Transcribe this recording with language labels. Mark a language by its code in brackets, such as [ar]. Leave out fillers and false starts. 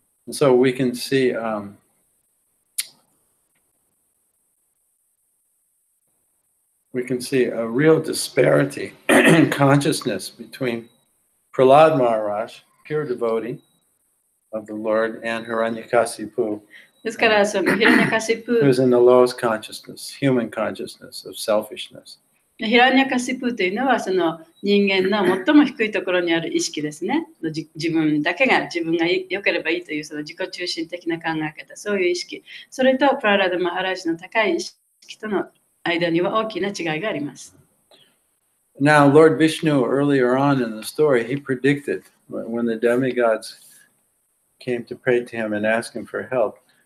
[en] So we can see a real disparity in consciousness between Prahlad Maharaj, pure devotee of the Lord, and Hiranyakasipu, [ja] ですからそのヒラニャカシプ [en] who's in the lowest consciousness, human consciousness of selfishness. [ja] ヒラニャカシプというのはその人間の最も低いところにある意識ですね。自分だけが自分が良ければいいというその自己中心的な考え方、そういう意識。それとプララダ・マハラジの高い意識との間には大きな違いがあります。 [en] Now, Lord Vishnu, earlier on in the story, he predicted when the demigods came to pray to him and ask him for help,